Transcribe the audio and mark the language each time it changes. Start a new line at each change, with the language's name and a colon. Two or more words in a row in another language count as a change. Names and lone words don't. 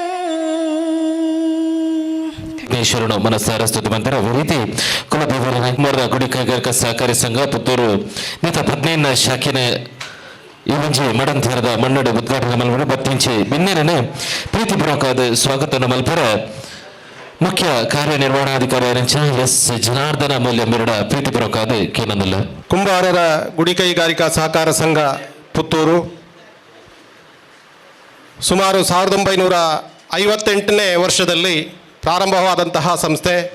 Tulu: ಶರಣು ಮನಸ್ಸಾರ ಸ್ತುತಿ ಮಂತರ ರೀತಿ ಕುಲದೇವರ ನಾಗಮರದ ಗುಡಿ ಕೈಗಾರಿಕಾ ಸಹಕಾರಿ ಸಂಘ ಪುತ್ತೂರು ನೇತ 15ನೇ ಶಾಖೆನೆ ಈ ಮುಂಜಿ ಮಡಂತಿರದ ಮಣ್ಣಡು ಉದ್ಘಾಟನೆ ಮಲ್ಪರ ಬತ್ತಿಂಚಿ ಬಿನ್ನೇರನೆ
Kannada: ಪ್ರೀತಿಪೂರ್ವಕವಾದ ಸ್ವಾಗತವನ್ನು
Tulu: ಮಲ್ಪರ ಮುಖ್ಯ ಕಾರ್ಯನಿರ್ವಹಣಾಧಿಕಾರಿ ಎಸ್ ಜನಾರ್ದನ ಮೌಲ್ಯ ಮೆರಡ ಪ್ರೀತಿಪೂರ್ವಕವಾದ ಕೇನಂದಲ್ಲ
Kannada: ಕುಂಬಾರರ ಗುಡಿ ಕೈಗಾರಿಕಾ ಸಹಕಾರ ಸಂಘ ಪುತ್ತೂರು ಸುಮಾರು 1958ನೇ ವರ್ಷದಲ್ಲಿ ಪ್ರಾರಂಭವಾದಂತಹ ಸಂಸ್ಥೆ